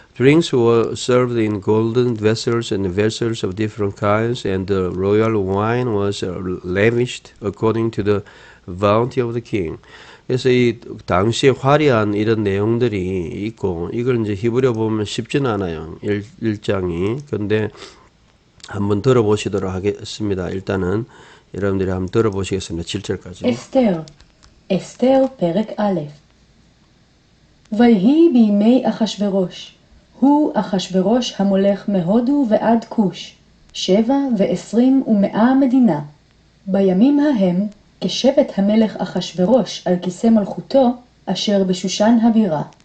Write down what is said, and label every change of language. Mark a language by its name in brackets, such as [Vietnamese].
[English] Drinks were served in golden vessels and vessels of different kinds, and the royal wine was lavished according to the bounty of the king. [Korean] 그래서 이 당시에 화려한 이런 내용들이 있고, 이걸 이제 히브리어 보면 쉽지는 않아요. 1장이. 근데 한번 들어보시도록 하겠습니다. 일단은 여러분들이 한번 들어보시겠습니다. 7절까지. [Hebrew] אסתר פרק א'. ויהי בימי אחשורוש, הוא אחשורוש המולך מהודו ועד כוש, 27 מדינה. בימים ההם, כשבט המלך אחשורוש על כיסא מלכותו, אשר בשושן הבירה.